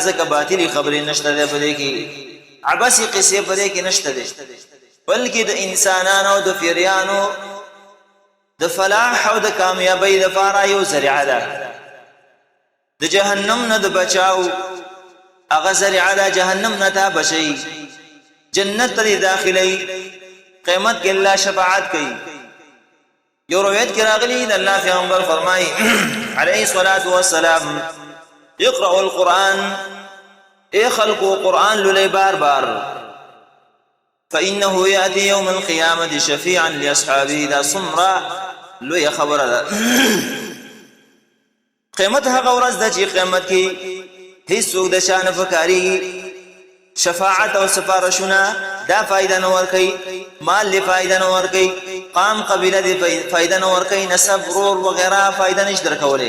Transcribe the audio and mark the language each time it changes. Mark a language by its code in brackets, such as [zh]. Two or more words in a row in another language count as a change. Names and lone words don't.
[ps] ځکه باطلې خبرې نشته دی په دې کې، عبثي قصې په دې کې نشته دی، بلکې د انسانانو او د پیریانو د فلاح او د کامیابۍ دپاره یو ذریعه ده. د جهنم نه د بچاو هغه ذریعه ده، جهنم نه ته بچوي، جنت ته داخلوي، قیامت کې الله شفاعت کوي. یو روایت کې راغلی د الله پیغمبر فرمایي [ar] علیه الصلاة والسلام اقرأوا القرآن، [ps] اے خلقو قرآن لولي بار بار، [ar] فإنه يأتي يوم القيامة شفيعا لأصحابه. [ps] دا څومره لویه خبره ده. قیامت هغه ورځ ده چې قیامت کې هیڅوک د شا نه پکارېږي، شفاعت او سفارشونه دا فائدہ نه ورکوي، مال لی فائدہ نه ورکوي، قام قبیله دی فائدہ نه ورکوي، نسب ورور وغیرہ فائدہ نشي درکولی.